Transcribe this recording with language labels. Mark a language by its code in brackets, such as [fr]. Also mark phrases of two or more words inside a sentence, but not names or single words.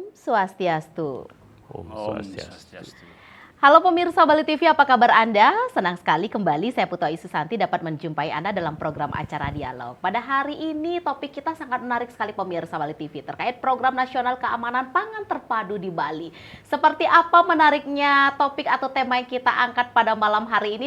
[ban] Swastiastu. Om Om Swastiastu. Swastiastu. [id] Halo pemirsa Bali TV, apa kabar Anda? Senang sekali kembali saya Putu Ayu Susanti dapat menjumpai Anda dalam program acara Dialog. Pada hari ini topik kita sangat menarik sekali pemirsa Bali TV terkait program nasional keamanan pangan terpadu di Bali. Seperti apa menariknya topik atau tema yang kita angkat pada malam hari ini?